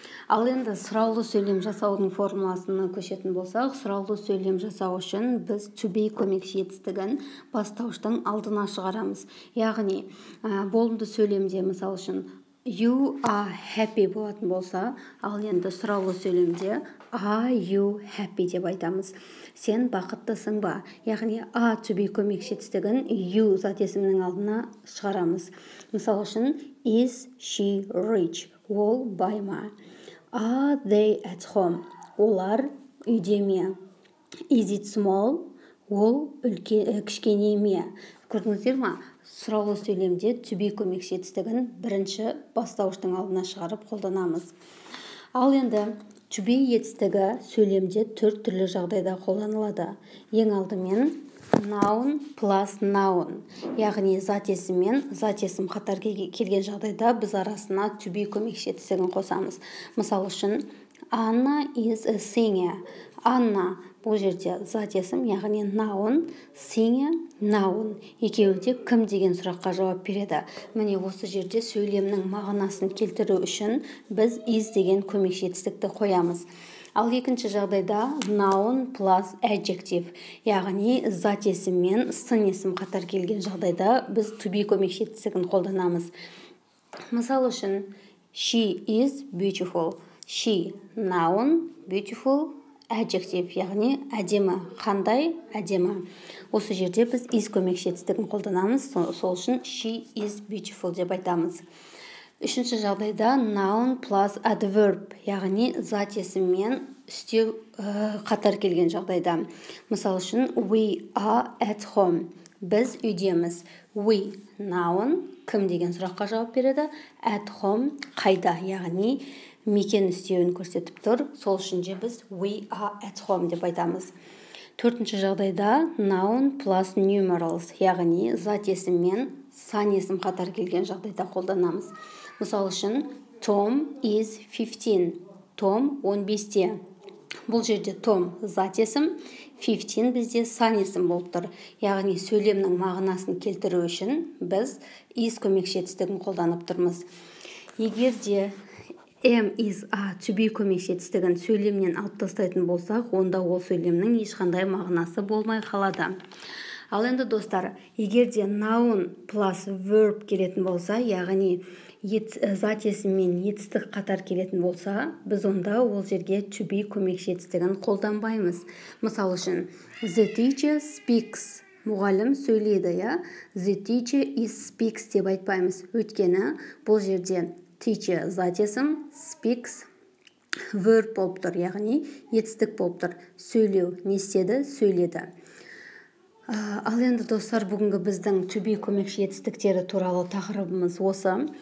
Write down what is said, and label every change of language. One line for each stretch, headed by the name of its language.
Kazakh: Ал енді сұраулы сөйлем жасаудың формуласына көшетін болсақ, сұраулы сөйлем жасау үшін біз to be көмекші етістігін бастауыштың алдына шығарамыз. Яғни, болымды сөйлемде мысал үшін
English: you are happy
Kazakh: болатын болса, ал енді сұраулы сөйлемде
English: are you happy
Kazakh: деп айтамыз. Сен бақыттысың ба? Яғни to be көмекші етістігін you зат есімнің алдына шығарамыз. Мысал үшін
English: is she rich?
Kazakh: Ол бай ма?
English: Are they at home?
Kazakh: Олар үйде ме?
English: Is it small?
Kazakh: Ол кішкене ме? Көрдіңіздер ма? Сұраулы сөйлемде to be көмекші етістігін бірінші бастауыштың алдына шығарып қолданамыз. Ал енді to be етістігі сөйлемде төрт түрлі жағдайда қолданылады. Ең алдымен noun plus noun. Яғни зат есім мен зат есім қатар келген жағдайда біз арасына to be көмекші етістігін қосамыз. Мысал үшін
English: Anna is a singer.
Kazakh: Анна бұл жерде зат есім, яғни noun, singer, noun. Екеуі де кім деген сұраққа жауап береді. Міне осы жерде сөйлемнің мағынасын келтіру үшін біз is деген көмекші етістікті қоямыз. Ал екінші жағдайда noun plus adjective, яғни зат есім мен сын есім қатар келген жағдайда біз to be көмекші етістігін қолданамыз. Мысал үшін
English: she is beautiful.
Kazakh: She noun, beautiful adjective, яғни әдемі. Қандай? Әдемі. Осы жерде біз is көмекші етістігін қолданамыз. Сол үшін
English: she is beautiful
Kazakh: деп айтамыз. Үшінші жағдайда noun plus adverb, яғни зат есім мен үстеу қатар келген жағдайда. Мысал үшін
English: we are at home.
Kazakh: Біз үйдеміз. We noun, кім деген сұраққа жауап береді. At home, қайда, яғни мекен үстеуін көрсетіп тұр. Сол үшін де біз
English: we are at home
Kazakh: деп айтамыз. Төртінші жағдайда noun plus numerals, яғни зат есім мен сан есім қатар келген жағдайда қолданамыз. Мысал үшін Tom is 15. Том 15-те. Бұл жерде Том зат есім, 15 бізде сан есім болып тұр. Яғни сөйлемнің мағынасын келтіру үшін біз is көмекші етістігін қолданып тұрмыз. Егер де am, is, are, to be көмекші етістігін сөйлемнен алып тастайтын болсақ, онда ол сөйлемнің ешқандай мағынасы болмай қалады. Ал енді достар, егер де noun plus verb келетін болса, яғни зат есім мен етістік қатар келетін болса, біз онда ол жерге to be көмекші етістігін қолданбаймыз. Мысал үшін,
English: the teacher speaks.
Kazakh: Мұғалім сөйлейді, я?
English: The teacher is speaks
Kazakh: деп айтпаймыз. Өйткені бұл жерде teacher зат есім, speaks verb болып тұр, яғни етістік болып тұр. Сөйлеу не істеді? Сөйледі. Ал енді достар, бүгінгі біздің to be көмекші етістіктері туралы тақырыбымыз осы.